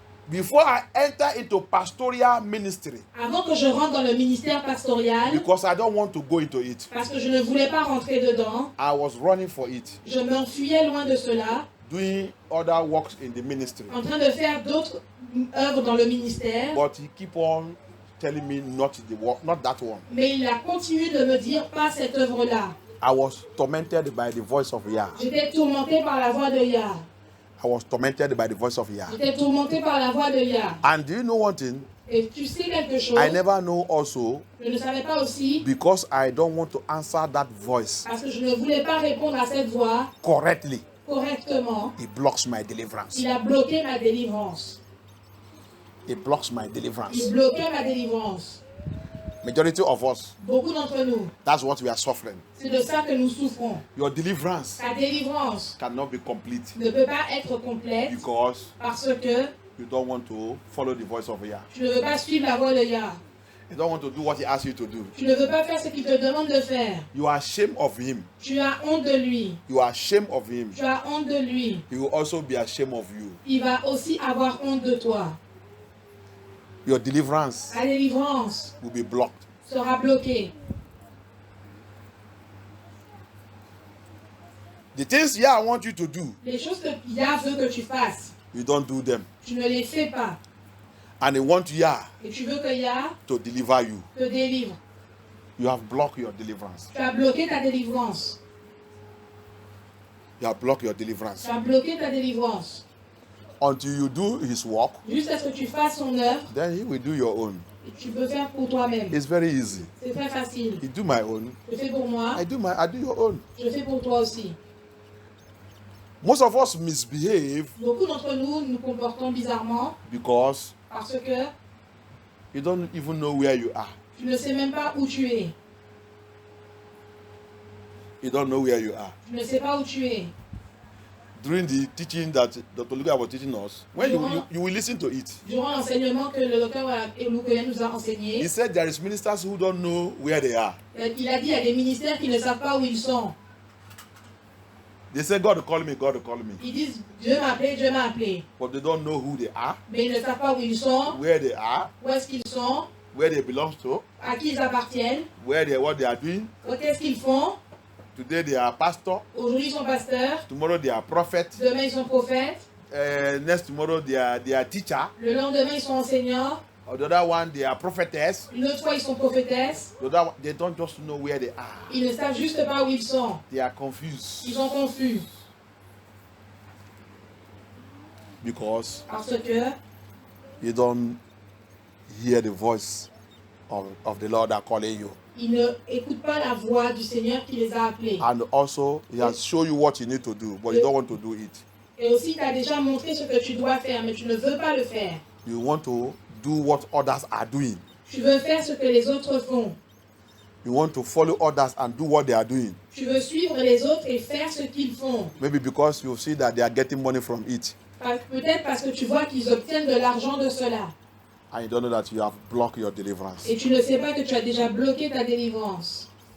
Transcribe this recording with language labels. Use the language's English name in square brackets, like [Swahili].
[English] before I enter into pastoral ministry, [French] avant que je rentre dans le ministère pastoral, [English] because I don't want to go into it, [French] parce que je ne voulais pas rentrer dedans, [English] I was running for it, [French] je m'enfuyais loin de cela, [English] doing other works in the ministry. [French] en train de faire d'autres œuvres dans le ministère. [English] But he keep on telling me not that one. [French] Mais il a continué de me dire pas cette œuvre-là. [English] I was tormented by the voice of Yah. [French] J'étais tourmenté par la voix de Yah. [English] I was tormented by the voice of Yah. [French] J'étais tourmenté par la voix de Yah. [English] And do you know one thing? [French] Et tu sais quelque chose? [English] I never know also, [French] Je ne savais pas aussi, [English] because I don't want to answer that voice [French] parce que je ne voulais pas répondre à cette voix [English] correctly. [French] correctement. [English] It blocks my deliverance. [French] Il a bloqué ma délivrance. [English] It blocks my deliverance. [French] Il bloquait ma délivrance. [English] Majority of us, [French] Beaucoup d'entre nous, [English] that's what we are suffering. [French] c'est de ça que nous souffrons. [English] Your deliverance [French] Ta délivrance [English] cannot be complete [French] ne peut pas être complète [English] because [French] parce que [English] you don't want to follow the voice of Yah. [French] tu ne veux pas suivre la voix de Yah. [English] You don't want to do what he asks you to do. [French] Tu ne veux pas faire ce qu'il te demande de faire. [English] You are ashamed of him. [French] Tu as honte de lui. [English] You are ashamed of him. [French] Tu as honte de lui. [English] He will also be ashamed of you. [French] Il va aussi avoir honte de toi. [English] Your deliverance [French] La délivrance [English] will be blocked. [French] sera bloquée. [English] The things Yah want you to do, [French] Les choses que Yah veut que tu fasses, [English] you don't do them. [French] tu ne les fais pas. [English] And he want Yah [French] Et tu veux que Yah [English] to deliver you. [French] te délivre. [English] You have blocked your deliverance. [French] Tu as bloqué ta délivrance. [English] You have blocked your deliverance. [French] Tu as bloqué ta délivrance. [English] Until you do his work, [French] Jusqu'à ce que tu fasses son œuvre, [English] then he will do your own. [French] et tu peux faire pour toi-même. [English] It's very easy. [French] C'est très facile. [English] You do my own. [French] Je fais pour moi, [English] I do your own. [French] je fais pour toi aussi. [English] Most of us misbehave [French] Beaucoup d'entre nous nous comportons bizarrement [English] because [French] parce que [English] you don't even know where you are. [French] tu ne sais même pas où tu es. [English] You don't know where you are. [French] Tu ne sais pas où tu es. [English] During the teaching that Dr. Luka was teaching us, when you will listen to it, [French] Durant l'enseignement que le docteur Olukoya nous a enseigné, [English] he said there is ministers who don't know where they are. [French] il a dit il y a des ministères qui ne savent pas où ils sont. [English] They say, God call me, God call me. [French] Ils disent Dieu m'a appelé, Dieu m'a appelé. [English] But they don't know who they are, [French] Mais ils ne savent pas où ils sont, [English] where they are, [French] où est-ce qu'ils sont, [English] where they belong to, [French] à qui ils appartiennent, [English] what they are doing. [French] qu'est-ce qu'ils font. [English] Today they are pastor, [French] Aujourd'hui ils sont pasteurs, [English] tomorrow they are prophet, [French] demain ils sont prophètes, [English] next tomorrow they are teacher, [French] le lendemain ils sont enseignants, [English] or the other one they are prophetess. [French] une autre fois ils sont prophétesses. [English] The other one, they don't just know where they are. [French] Ils ne savent juste pas où ils sont. [English] They are confused [French] Ils sont confus. [English] because [French] Parce que [English] you don't hear the voice of the Lord that calling you. [French] ils ne écoutent pas la voix du Seigneur qui les a appelés. [English] And also, he has shown you what you need to do, but you don't want to do it. [French] Et aussi, tu as déjà montré ce que tu dois faire, mais tu ne veux pas le faire. [English] You want to do what others are doing. [French] Tu veux faire ce que les autres font. [English] You want to follow others and do what they are doing. [French] Tu veux suivre les autres et faire ce qu'ils font. [English] Maybe because you see that they are getting money from it. [French] Peut-être parce que tu vois qu'ils obtiennent de l'argent de cela. [English] And you don't know that you have blocked your deliverance. [French] Et tu ne sais pas que tu as déjà bloqué ta délivrance.